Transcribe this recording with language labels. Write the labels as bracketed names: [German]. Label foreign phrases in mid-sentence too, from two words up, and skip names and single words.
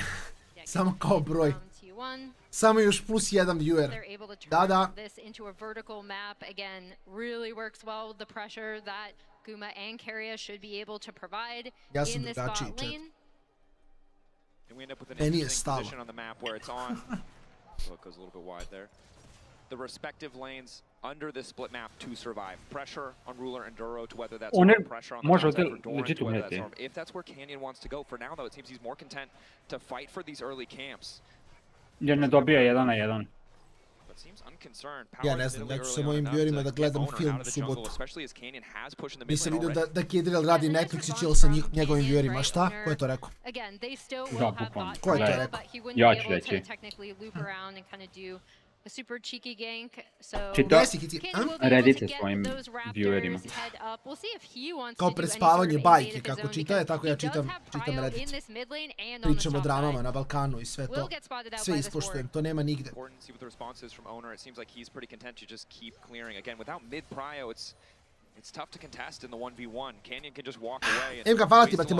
[Serbian] Samo kao broj. Samo još plus 1 viewer. Da. Ja sam drugačiji, chat. Meni je stalo. [English] The respective lanes under this split map to survive. Pressure on Ruler and Duro to whether that's pressure on the outside for Doran to whether that's if that's where Canyon wants to go. For now though, it seems he's more content to fight for these early camps. [Serbian] Jer ne dobija 1 na 1. Ja ne znam, ja ću sa mojim viewerima da gledam film u subotu. Nisam vidio da Kedrel radi Netflix i chill sa njegovim viewerima. Šta? Ko je to rekao? Da, bukvalno. Ko je to rekao? Ja ću reći. [English] A super cheeky gank, so [Serbian] redite svojim viewerima. Kao pred spavanje bajke, kako čitaje, tako ja čitam Reddit. Pričam o dramama na Balkanu i sve to. Sve ispoštujem, to nema nigde. Emka, hvala ti, brate moj.